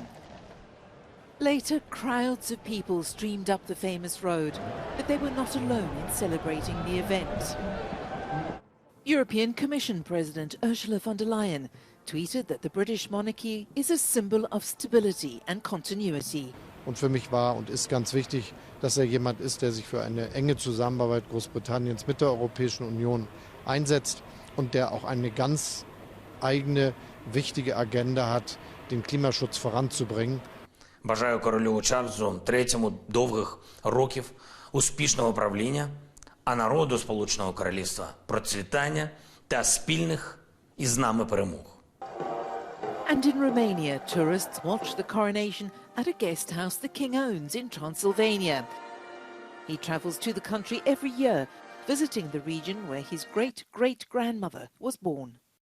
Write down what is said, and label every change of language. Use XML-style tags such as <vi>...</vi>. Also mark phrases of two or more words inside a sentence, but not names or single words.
<en>Later, crowds of people streamed up the famous road, but they were not alone in celebrating the event. European Commission President Ursula von der Leyen tweeted that the British monarchy is a symbol of stability and continuity.</en> <de>Und für mich war und ist ganz wichtig, dass jemand ist, der sich für eine enge Zusammenarbeit Großbritanniens mit der Europäischen Union einsetzt und der auch eine ganz eigene, wichtige Agenda hat, den Klimaschutz voranzubringen.</de> <uk>Бажаю королю Чарльзу III довгих років успішного правління, а народу Сполученого Королівства процвітання та спільних із нами перемог.</uk> <en>And in Romania, tourists watch the coronation at a guest house the king owns in Transylvania. He travels to the country every year, visiting the region where his great-great-grandmother was born.</en>